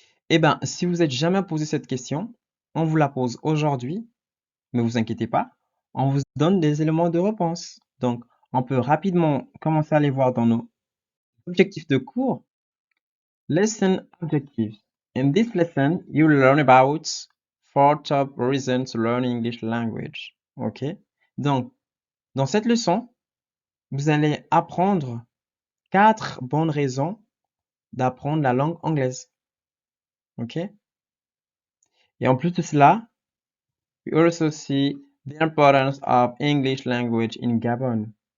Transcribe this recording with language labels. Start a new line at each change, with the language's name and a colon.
French: Eh ben, si vous n'êtes jamais posé cette question, on vous la pose aujourd'hui, mais vous inquiétez pas, on vous donne des éléments de réponse. Donc, on peut rapidement commencer à les voir dans nos objectifs de cours.
English: Lesson objectives. In this lesson, you will learn about 4 top reasons to learn English language. OK?
French: Donc, dans cette leçon, vous allez apprendre 4 bonnes raisons d'apprendre la langue anglaise. OK? Et en plus de cela,
English: we also see the importance of English language in Gabon.